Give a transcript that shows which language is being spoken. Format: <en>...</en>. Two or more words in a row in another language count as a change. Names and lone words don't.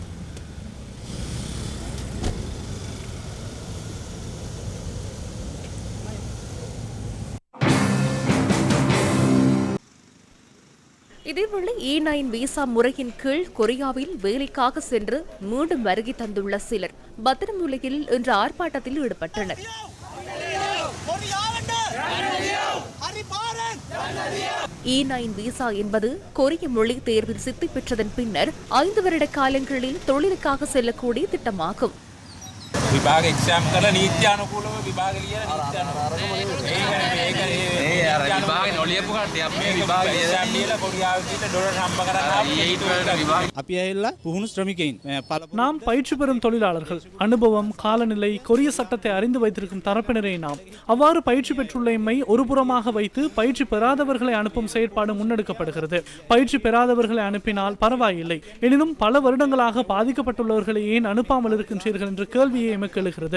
<ta>இதேவேளை E9 விசா முறையின் கீழ் கொரியாவில் வேலைக்காக சென்று மீண்டும் வருகை தந்துள்ள சிலர் பத்திரமுல்லையில் இன்று ஆர்ப்பாட்டத்தில் ஈடுபட்டனர். E9 விசா என்பது கொரிய மொழி தேர்வில் சித்தி பெற்றதன் பின்னர் 5 வருட காலங்களில் தொழிலுக்காக செல்லக்கூடிய திட்டமாகும்.</ta> <si>විභාග එක්සෑම් කරලා නීති අනුකූලව විභාග ලියලා නීති අනුකූලව විභාගේ නොලියපු කට්ටිය අපි විභාග එක්සෑම් ලියලා කොරියාවේ ගිහින් ඩොලර් හම්බ කරලා අපි ඇවිල්ලා පුහුණු ශ්‍රමිකයින්.</si> <ta>நாம் பயிற்சி பெறும் தொழிலாளர்கள். அனுபவம், காலநிலை, கொரிய சட்டத்தை அறிந்து வைத்திருக்கும் தரப்பினரை நாம். அவ்வாறு பயிற்சி பெற்றுள்ள எம்மை ஒருபுறமாக வைத்து பயிற்சி பெறாதவர்களை அனுப்பும் செயற்பாடு முன்னெடுக்கப்படுகிறது. பயிற்சி பெறாதவர்களை அனுப்பினால் பரவாயில்லை, எனினும் பல வருடங்களாக பாதிக்கப்பட்டுள்ளவர்களை ஏன் அனுப்பாமல் இருக்கின்றீர்கள் என்ற கேள்வியை எமக்கு எழுகிறது.</ta>